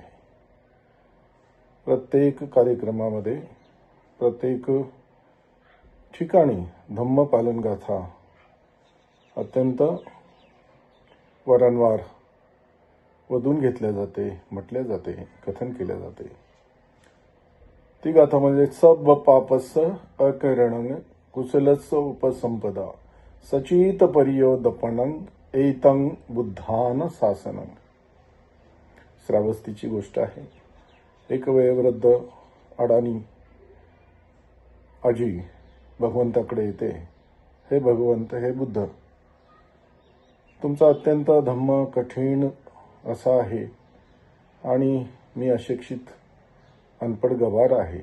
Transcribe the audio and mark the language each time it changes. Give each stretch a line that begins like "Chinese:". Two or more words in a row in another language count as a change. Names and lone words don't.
Marathi: प्रत्येक कार्यक्रमामध्ये, प्रत्येक ठिकाणी धम्म पालन गाथा अत्यंत वारंवार वधून घेतल्या जाते, म्हटल्या जाते, कथन केल्या जाते. ती गाथा म्हणजे
Pali: सब पापस अकरणं कुशलस्स उपसंपदा सचित परियोदपणं एतं बुद्धान शासनं.
Marathi: श्रावस्तीची गोष्ट आहे. एक वयोवृद्ध अडाणी आजी भगवंताकडे येते. हे भगवंत, हे बुद्ध, तुमचा अत्यंत धम्म कठीण असा आहे आणि मी अशिक्षित अनपढ गवार आहे.